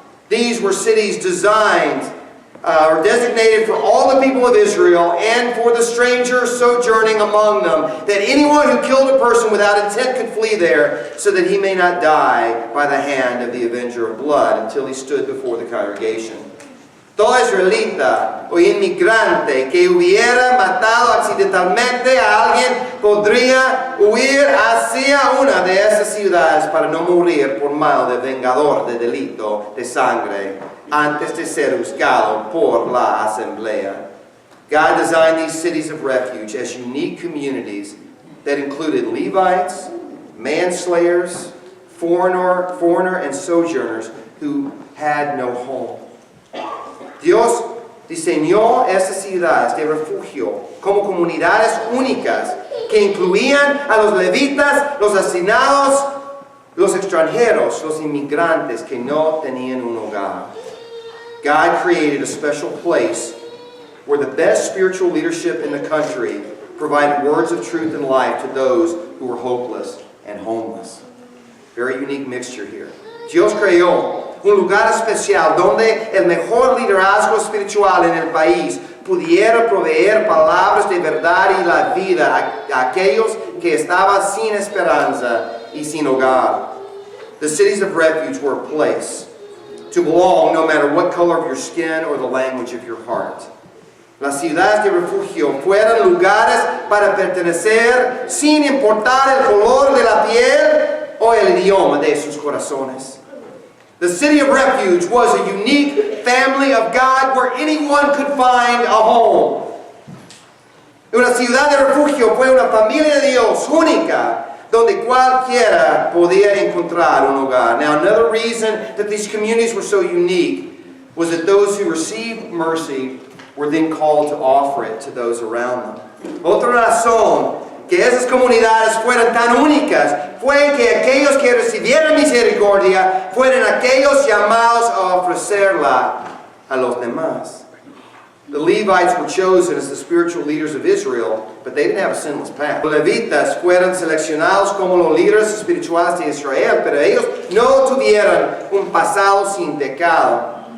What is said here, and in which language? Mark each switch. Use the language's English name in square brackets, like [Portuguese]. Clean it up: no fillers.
[English] These were cities designed or designated for all the people of Israel and for the stranger sojourning among them, that anyone who killed a person without intent could flee there, so that he may not die by the hand of the avenger of blood until he stood before the congregation. [Spanish] Todo israelita o inmigrante que hubiera matado accidentalmente a alguien podría huir hacia una de esas ciudades para no morir por mano del vengador de delito de sangre antes de ser juzgado por la asamblea. [English] God designed these cities of refuge as unique communities that included Levites, manslayers, foreigner and sojourners who had no home. [Spanish] Dios diseñó estas ciudades de refugio como comunidades únicas que incluían a los levitas, los asesinados, los extranjeros, los inmigrantes que no tenían un hogar. [English] God created a special place where the best spiritual leadership in the country provided words of truth and life to those who were hopeless and homeless. Very unique mixture here. [Spanish] Dios creó un lugar especial donde el mejor liderazgo espiritual en el país pudiera proveer palabras de verdad y la vida a aquellos que estaban sin esperanza y sin hogar. [English] The cities of refuge were a place to belong no matter what color of your skin or the language of your heart. [Spanish] Las ciudades de refugio fueron lugares para pertenecer sin importar el color de la piel o el idioma de sus corazones. [English] The city of refuge was a unique family of God where anyone could find a home. [Spanish] Una ciudad de refugio fue una familia de Dios única donde cualquiera podía encontrar un hogar. [English] Now, another reason that these communities were so unique was that those who received mercy were then called to offer it to those around them. [Spanish] Otra razón que esas comunidades fueran tan únicas fue que aquellos que recibieron misericordia fueran aquellos llamados a ofrecerla a los demás. [English] The Levites were chosen as the spiritual leaders of Israel, but they didn't have a sinless past. [Spanish] Los levitas fueron seleccionados como los líderes espirituales de Israel, pero ellos no tuvieron un pasado sin pecado.